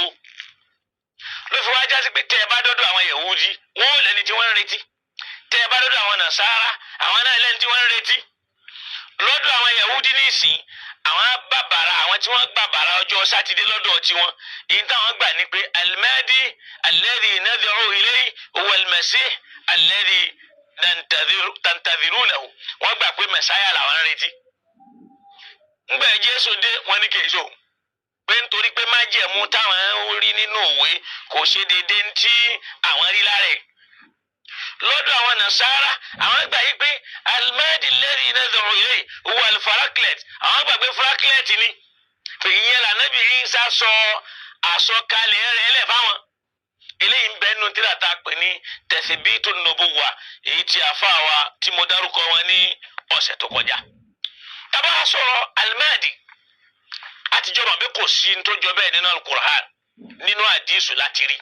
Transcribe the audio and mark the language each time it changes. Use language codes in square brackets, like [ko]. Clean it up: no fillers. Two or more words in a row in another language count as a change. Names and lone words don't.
[yo] Ló fi wá jásí pé tẹ́ ẹ bá dọ́dọ̀ àwọn Yahudi, wọ́n ò lẹ́ni tí wọ́n ń retí. Tẹ́ ẹ bá dọ́dọ̀ àwọn Nasara, àwọn náà lẹ́ni tí wọ́n ń retí. Lọ́dọ̀ àwọn Yahudi nísìn, àwọn bàbàrà, àwọn tí wọ́n gbàbàrà ọjọ́ Sátidé lọ́dọ̀ tiwọn, ìyí táwọn gbà ní pé [ar] المهدي الذي ندعو إليه هو المسيح الذي تنتظرونه. [yo] Wọ́n gbà pé Mẹ̀sáyà làwọn ń retí. Ńgbà Jésù dé, wọ́n ní kèso pé nítorí pé májẹ̀mú táwọn rí nínú òwe kò ṣe déédéé tí àwọn rí lára ẹ̀. Lọ́dọ̀ àwọn Nasara, àwọn gbà yí pé [ar] المهدي الذي ندعو إليه هو الفارقليط. [yo] Àwọn gbà pé Faraklet ni. Ìyẹn l'Ànábì Ìsá sọ àsọkalẹ̀ rẹ̀ lẹ̀ fáwọn. Eléyìí ń bẹ nínú tírà tá a pè ní Tathbitu Nubuwwa, èyí tí àfáà wa tí mo dárúkọ wọn ní ọ̀sẹ̀ tó kọjá. Tá bá sọ̀rọ̀ Al-Mahdi, àtijọ́ mọ̀ pé kò sí ní tó jọ bẹ́ẹ̀ nínú Al-Qur'an, nínú àdìsù láti rí.